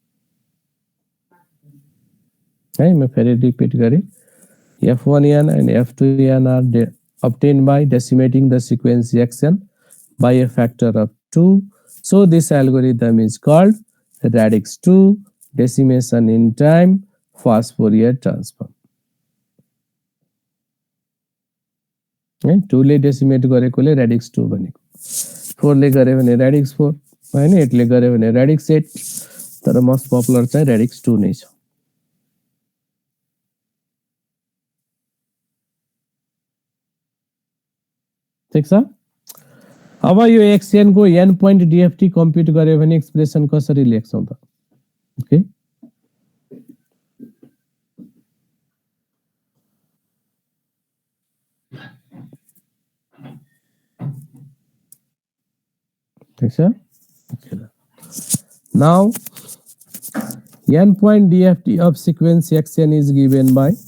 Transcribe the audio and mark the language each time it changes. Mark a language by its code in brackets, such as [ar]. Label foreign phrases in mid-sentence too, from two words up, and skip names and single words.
[hi] मैं फिर रिपीट करें [en] f1n and f2n are obtained by decimating the sequence xn by a factor of 2. So this algorithm is called radix 2 decimation in time fast Fourier transform. [ne] 2 ले डेसिमेट गरेकोले रेडिक्स 2 बनेको 4 ले गरे भने रेडिक्स 4 हैन 8 ले गरे भने रेडिक्स 8 तर [en] most popular [ne] चाहिँ रेडिक्स 2 नै छ ठीक छ अब यो xn को [en] n point dft [ne] कम्प्युट गर्यो भने एक्सप्रेसन कसरी लेख्छौं त ओके ठीक छ [en] now n point dft of sequence xn is given by